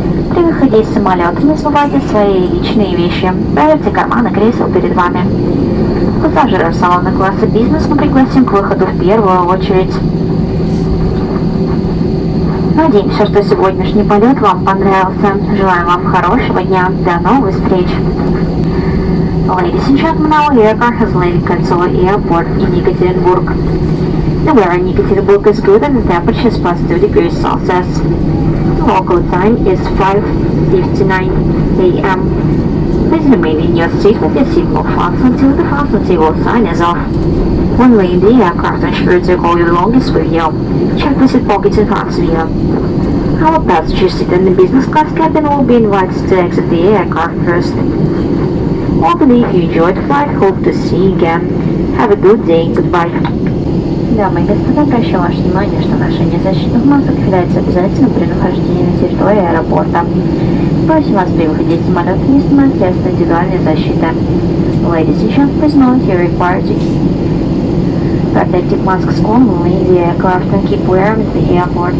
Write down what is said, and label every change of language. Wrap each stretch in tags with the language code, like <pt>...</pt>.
<ru>При выходе из самолета не забывайте свои личные вещи. Проверьте карманы кресел перед вами. Пассажиров салона класса бизнес мы пригласим к выходу в первую очередь. Надеемся, что сегодняшний полет вам понравился. Желаем вам хорошего дня. До новых встреч.</ru> <en>Ladies and gentlemen, our aircraft has landed Кольцово Airport in Екатеринбурg. The weather in Екатеринбурg is good and the temperature is plus 2 degrees Celsius. Local time is 5:59 a.m. Please remain in your seat with your seatbelt fastened until the fasten table sign is off. When leaving the aircraft, ensure to go your belongings with you. Check the seat pockets in front of you. Our passengers seated in the business class cabin will be invited to exit the aircraft first. We believe you enjoyed the flight. Hope to see you again. Have a good day. Goodbye.</en> <ru>Дамы и господа, обращаю ваше внимание, что ношение защитных масок является обязательным при нахождении на территории аэропорта. Просим вас при выходе из самолета не снимать средства индивидуальной защиты.</ru> <en>Ladies and gentlemen, please note you are required to keep protective masks on when leaving the aircraft and keep wearing at the airport.</en>